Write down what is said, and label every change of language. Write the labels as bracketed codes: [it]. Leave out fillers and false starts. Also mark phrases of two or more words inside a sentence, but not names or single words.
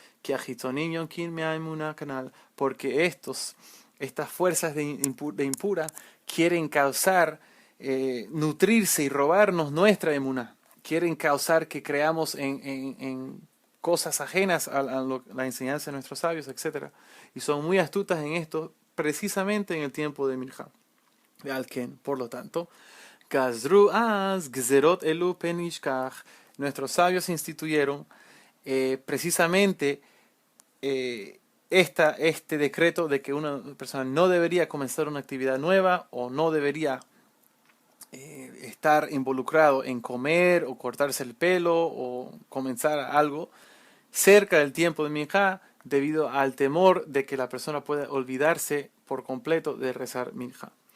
[es] Porque estas fuerzas de impura quieren causar, nutrirse y robarnos nuestra emuná. Quieren causar que creamos en cosas ajenas a la enseñanza de nuestros sabios, etc. Y son muy astutas en esto, precisamente en el tiempo de Minja. Por lo tanto, [he] גזרו אז גזרות אלו פן ישכח. [es] Nuestros sabios instituyeron precisamente este decreto de que una persona no debería comenzar una actividad nueva o no debería estar involucrado en comer o cortarse el pelo o comenzar algo cerca del tiempo de Minja, debido al temor de que la persona pueda olvidarse por completo de rezar Minja.